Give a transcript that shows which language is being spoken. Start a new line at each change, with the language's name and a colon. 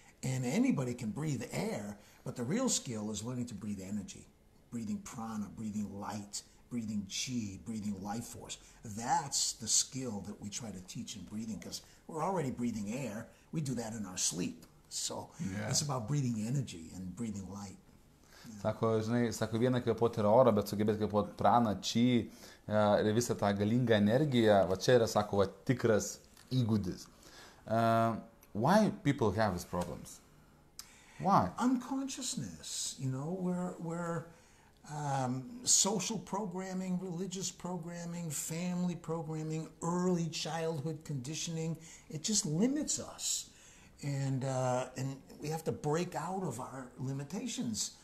English: And anybody can breathe air, but the real skill is learning to breathe energy, breathing prana, breathing light, breathing chi, breathing life force. That's the skill that we try to teach in breathing, because we're already breathing air. We do that in our sleep. So it's about breathing energy and breathing light.
Lithuanian: Sako, žinai, sako, viena kvėpuoti yra oro, bet sugebėti kvėpuoti praną, chi ir visą tą galingą energiją, va čia yra, sako, va, tikras įgūdis.
English: Why people have these problems? Why? Unconsciousness, you know, we're social programming, religious programming, family programming, early childhood conditioning. It just limits us. And we have to break out of our limitations.